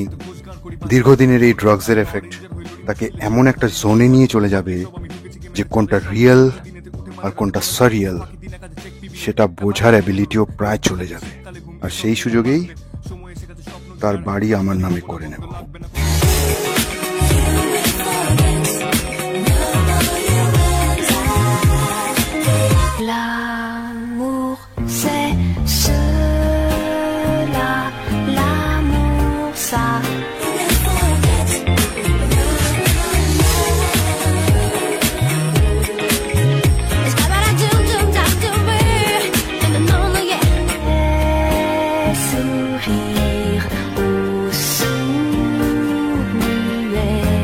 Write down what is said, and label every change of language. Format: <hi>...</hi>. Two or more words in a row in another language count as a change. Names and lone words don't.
<bn>দীর্ঘদিনের এই ড্রাগসের এফেক্ট তাকে এমন একটা জোনে নিয়ে চলে যাবে যে কোনটা রিয়েল আর কোনটা সারিয়াল সেটা বোঝার অ্যাবিলিটিও প্রায় চলে যাবে। আর সেই সুযোগেই তার বাড়ি আমার নামে করে নেব।</bn> <fr>L'amour, c'est cela. L'amour, ça. Sourire au sourd-muet.</fr>